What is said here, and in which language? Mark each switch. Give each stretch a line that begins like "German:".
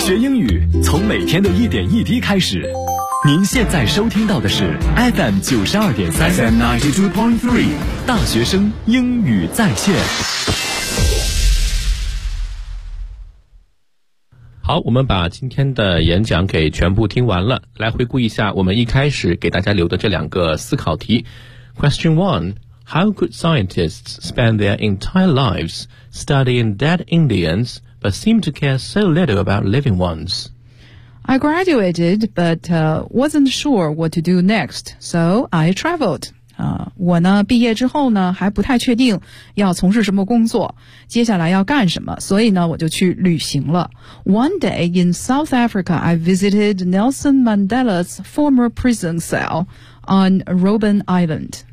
Chinese: 学英语从每天的一点一滴开始。您现在收听到的是 FM 92.3 大学生英语在线。好，我们把今天的演讲给全部听完了，来回顾一下我们一开始给大家留的这两个思考题。
English: Question 1: How could scientists spend their entire lives studying dead Indians but seem to care so little about living ones I graduated, but wasn't sure what to do next, so I traveled.
Chinese: 我呢毕业之后呢还不太确定要从事什么工作，接下来要干什么，所以呢我就去旅行了。
English: One day in South Africa, I visited Nelson Mandela's former prison cell on Robben Island.